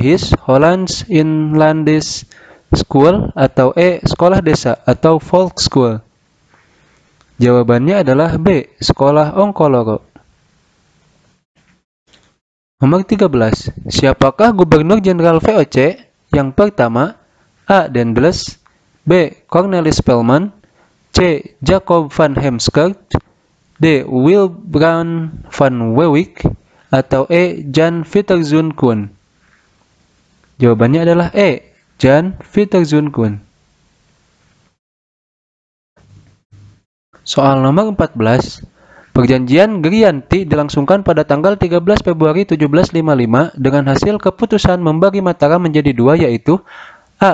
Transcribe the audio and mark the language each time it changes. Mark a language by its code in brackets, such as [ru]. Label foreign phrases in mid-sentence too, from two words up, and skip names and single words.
[id] His Hollands Inlandese School, atau E. Sekolah Desa atau [en] Folk School. [id] Jawabannya adalah B. Sekolah Ongko Loro. Nomor 13. Siapakah Gubernur Jenderal VOC yang pertama? A. Daendels, B. Cornelis Spelman, C. Jacob van Heemskerk, D. Wybran van Wewijk, atau E. Jan Pieterszoon. Jawabannya adalah E. Jan Pieterszoon. Soal nomor 14. Perjanjian Grianti dilangsungkan pada tanggal 13 Februari 1755 dengan hasil keputusan membagi Mataram menjadi dua, yaitu A.